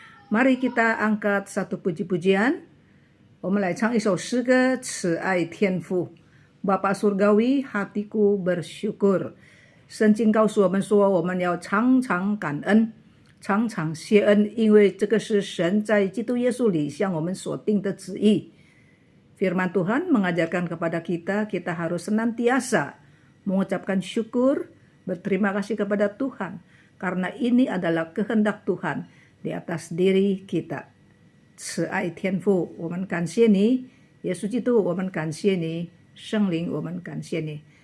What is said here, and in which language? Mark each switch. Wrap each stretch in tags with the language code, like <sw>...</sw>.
<id>Mari kita angkat satu puji-pujian.</id> <zh>我们来唱一首诗歌，慈爱天父，</zh> <id>Bapa Surgawi, hatiku bersyukur。</id> <zh>圣经告诉我们说，我们要常常感恩，常常谢恩，因为这个是神在基督耶稣里向我们所定的旨意。</zh> <id>Firman Tuhan mengajarkan kepada kita, kita harus senantiasa mengucapkan syukur, berterima kasih kepada Tuhan, karena ini adalah kehendak Tuhan di atas diri kita.</id> <zh>慈爱天父，我们感谢你，耶稣基督，我们感谢你，圣灵，我们感谢你。</zh>